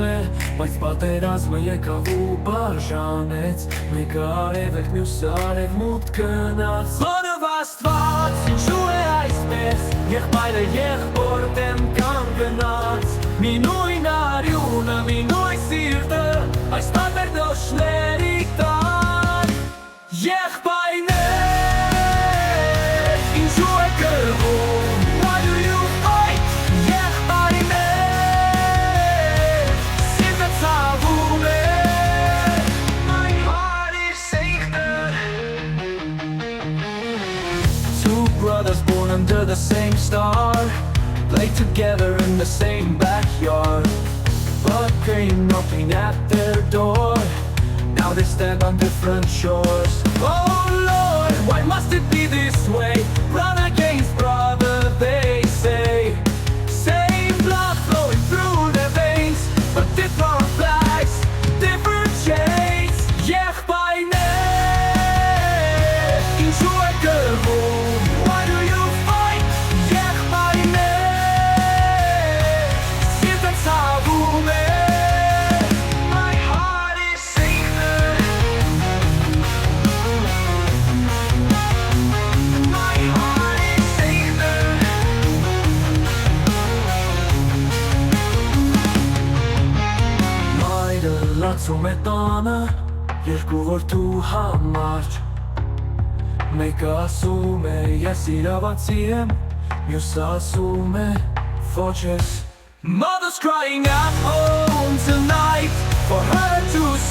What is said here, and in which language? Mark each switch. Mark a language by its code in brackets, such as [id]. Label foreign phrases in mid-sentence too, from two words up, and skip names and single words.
[hy] է Բայց պատերազմը եկավ ու բաժանեց Մեկը արևելք մյուսը արևմուտք գնաց Բանով Աստված ինչու է այսպես Եղբայրը եղբոր դեմ կանգնած Մի նույն արյունը, մի նույն սիրտը Այս տարբեր դոշների տան Եղբայրներ Ինչու է կրվում [en] Why do you fight [hy] Եղբայրներ Սիրտը ցավում է [en] My heart is sacred Two brothers born under the same star Played together in the same backyard But came knocking at their door Now they stand on different shores Oh Lord, why must it be this way? Run against brother, they say Same blood flowing through their veins But different flags, different chains [hy] Եղբայրներ, ինչու է կրվում? [en] Why do you fight? [hy] Եղբայրներ, սիրտը ցավում է [en] My heart is sacred My heart is sacred [hy] Մայրը լացում է տանը Երկու որդու համար Մեկը ասում է ես իրավացի եմ Մյուսը ասում է ոչ ես [en] Mother's crying at home tonight For her to